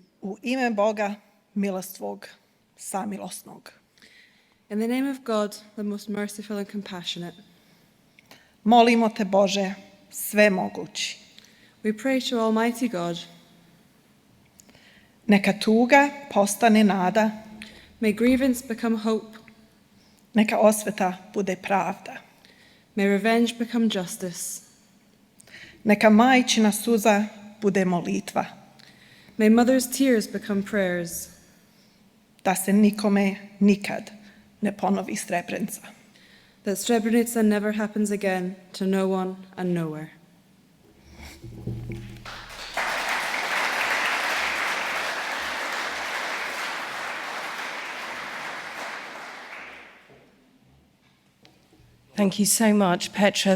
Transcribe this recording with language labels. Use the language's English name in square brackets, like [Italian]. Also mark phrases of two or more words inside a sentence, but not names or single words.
[Bosnian] U ime Boga, milostvog, samilosnog. [English] In the name of God, the most merciful and compassionate, [Bosnian] Molimo te, Bože, svemogući. [English] we pray to Almighty God. [Bosnian] Neka tuga postane nada, [English] May grievance become hope. [Bosnian] neka osveta bude pravda. [English] May revenge become justice. [Bosnian] Neka majčina suza bude molitva, [English] May mother's tears become prayers. [Bosnian] da se nikome nikad ne ponovi Srebrenica. [English] That Srebrenica never happens again to no one and nowhere. Thank you so much, Petra.